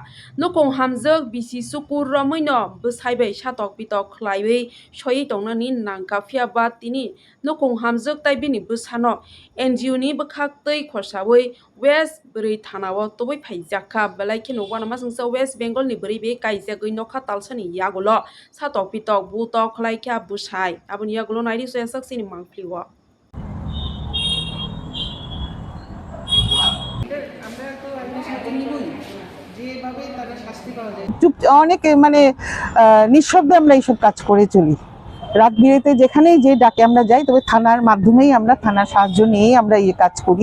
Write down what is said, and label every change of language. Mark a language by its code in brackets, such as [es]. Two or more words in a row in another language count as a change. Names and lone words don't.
[trp] nukung hamjak bisi sukur romoino bwsaibai satok pitok khlaiwi soi tongnani nangka phiaba tini nukung hamjak tai bini bwsano NGO ni bwkhak tei khorsawi West Bwrwi thanao toboi phaijakha belai kheno uanamachungsa West Bengal ni bwrwi kaijagui nokha talsani yagulo satok pitok butok khlaikha bwsai aboni yagulo nairi saksini mangphiliwo [bn] চুপ অনেকে মানে নিঃশব্দে আমরা এইসব কাজ করে চলি। রাত বিরেতে যেখানেই যে ডাকে আমরা যাই, তবে থানার মাধ্যমেই আমরা থানার সাহায্য নিয়েই আমরা এই কাজ করি।